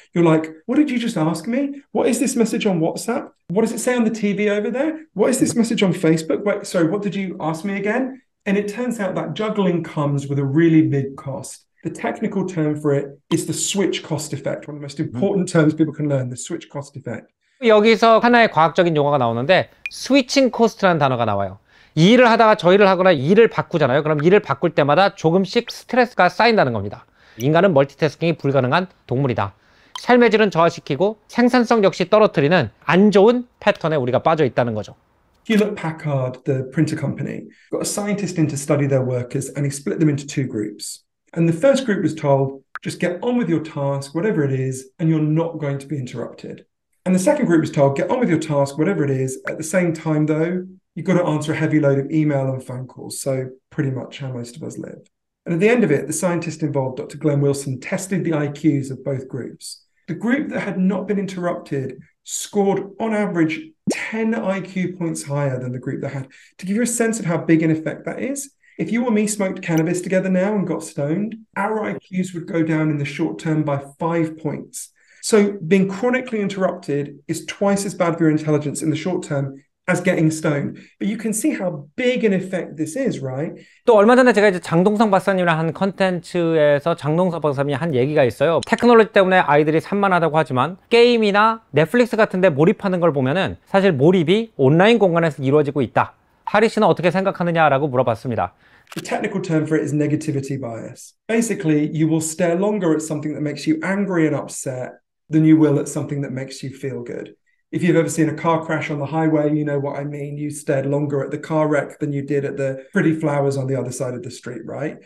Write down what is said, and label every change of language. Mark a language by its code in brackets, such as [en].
[en] You're like, what did you just ask me? What is this message on WhatsApp? What does it say on the TV over there? What is this message on Facebook? Wait, sorry, what did you ask me again? And it turns out that juggling comes with a really big cost. The technical term for it is the switch cost effect, one of the most important terms people can learn, the switch cost effect. [ko] 여기서 하나의 과학적인 용어가 나오는데 스위칭 코스트라는 단어가 나와요. 이 일을 하다가 저 일을 하거나 일을 바꾸잖아요. 그럼 일을 바꿀 때마다 조금씩 스트레스가 쌓인다는 겁니다. 인간은 멀티태스킹이 불가능한 동물이다. 삶의 질은 저하시키고 생산성 역시 떨어뜨리는 안 좋은 패턴에 우리가 빠져 있다는 거죠. [en] Hewlett-Packard, the printer company, got a scientist in to study their workers and he split them into 2 groups. And the first group was told, just get on with your task, whatever it is, and you're not going to be interrupted. And the second group was told, get on with your task, whatever it is. At the same time, though, you've got to answer a heavy load of email and phone calls. So pretty much how most of us live. And at the end of it, the scientist involved, Dr. Glenn Wilson, tested the IQs of both groups. The group that had not been interrupted scored, on average, 10 IQ points higher than the group that had. To give you a sense of how big an effect that is, if you or me smoked cannabis together now and got stoned, our IQs would go down in the short term by 5 points. So being chronically interrupted is twice as bad for your intelligence in the short term as getting stoned. But you can see how big an effect this is, right? [ko] 또 얼마 전에 제가 이제 장동성 박사님이랑 한 컨텐츠에서 장동성 박사님이 한 얘기가 있어요. 테크놀로지 때문에 아이들이 산만하다고 하지만 게임이나 넷플릭스 같은 데 몰입하는 걸 보면은 사실 몰입이 온라인 공간에서 이루어지고 있다. 하리 씨는 어떻게 생각하느냐라고 물어봤습니다. [en] The technical term for it is negativity bias. Basically, you will stare longer at something that makes you angry and upset than you will at something that makes you feel good. If you've ever seen a car crash on the highway, you know what I mean. You stared longer at the car wreck than you did at the pretty flowers on the other side of the street, right?